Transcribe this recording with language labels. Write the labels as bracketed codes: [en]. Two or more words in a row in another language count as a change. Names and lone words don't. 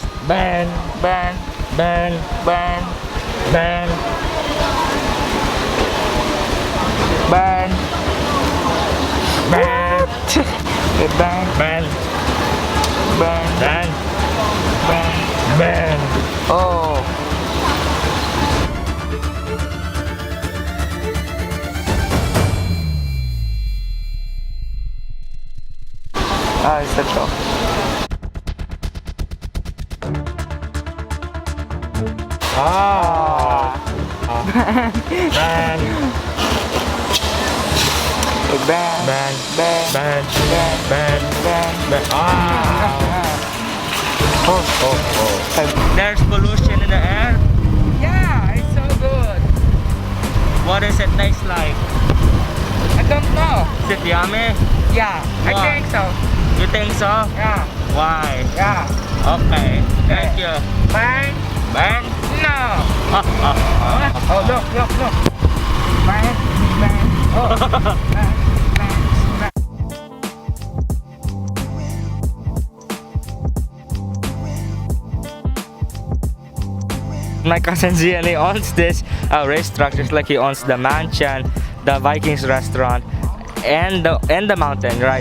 [en] Ban, ban, ban, ban, ban, ban, ban, ban, ban, ban, ban, ban, ban. Oh. Ah, it's a joke. Ah. Ban. Ban. Ban. Ban. Ban. Ban. Ban. Ban. Ban. Ah. Oh, oh, oh. There's pollution in the air. Yeah, it's so good. What does it taste like? I don't know. Is it yummy? Yeah, I Why? think so. You think so? Yeah. Why? Yeah. Okay. Thank you. Ban. Ban. No. Ah, ah, ah. Oh, look. Ban. Ban. Oh. Ban. Ban. My cousin Zian, he owns this racetrack just like he owns the mansion, the Vikings restaurant, and the mountain, right?